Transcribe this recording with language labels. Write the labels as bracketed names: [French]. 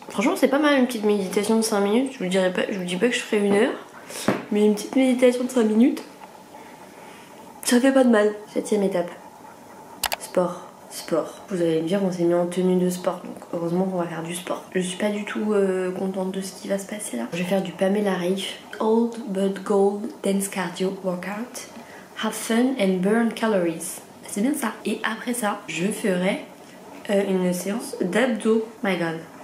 [French] Franchement, c'est pas mal une petite méditation de 5 minutes. Je vous dis pas que je ferai 1 heure, mais une petite méditation de 5 minutes, ça fait pas de mal. 7ème étape. Sport. Vous allez me dire, on s'est mis en tenue de sport, donc heureusement qu'on va faire du sport. Je suis pas du tout contente de ce qui va se passer là. Je vais faire du Pamela Reif. [English] Old but gold dance cardio workout. Have fun and burn calories. [French] C'est bien ça. Et après ça, je ferai une séance d'abdos. [English] My god.